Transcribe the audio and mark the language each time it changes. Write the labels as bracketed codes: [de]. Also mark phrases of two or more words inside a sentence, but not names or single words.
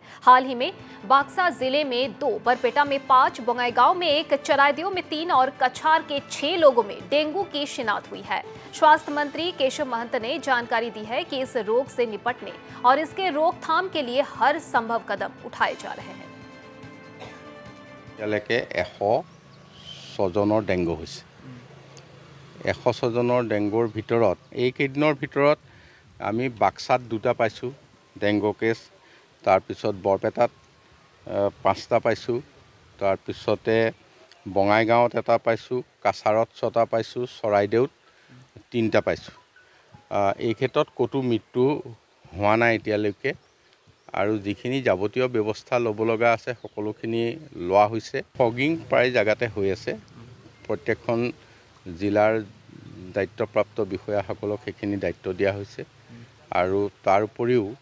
[hi] हाल ही में बाक्सा जिले में 2, बरपेटा में 5, बोंगाईगांव में 1, चराइदेव में 3 और कछार के 6 लोगों में डेंगू की शिनाख्त हुई है। स्वास्थ्य मंत्री केशव महंत ने जानकारी दी है कि इस रोग से निपटने और इसके रोकथाम के लिए हर संभव कदम उठाए जा रहे हैं। [as] ছজনৰ ডেংগু হৈছে 100 জনৰ ডেংগুৰ ভিতৰত এইকেইদিনৰ ভিতৰত আমি বাক্সাত 2টা পাইছোঁ ডেংগু কেছ তাৰপিছত বৰপেটাত 5টা পাইছোঁ তাৰপিছতে বঙাইগাঁৱত এটা পাইছোঁ কাছাৰত 6টা পাইছোঁ চৰাইদেউত 3টা পাইছোঁ এই ক্ষেত্ৰত কতো মৃত্যু হোৱা নাই এতিয়ালৈকে আৰু যিখিনি যাৱতীয় ব্যৱস্থা ল'ব লগা আছে সকলোখিনি লোৱা হৈছে ফগিং প্ৰায় জায়গাতে হৈ আছে প্ৰত্যেকখন জিলাৰ দায়িত্বপ্ৰাপ্ত বিষয়াসকলক সেইখিনি দায়িত্ব দিয়া হৈছে আৰু তাৰ উপৰিও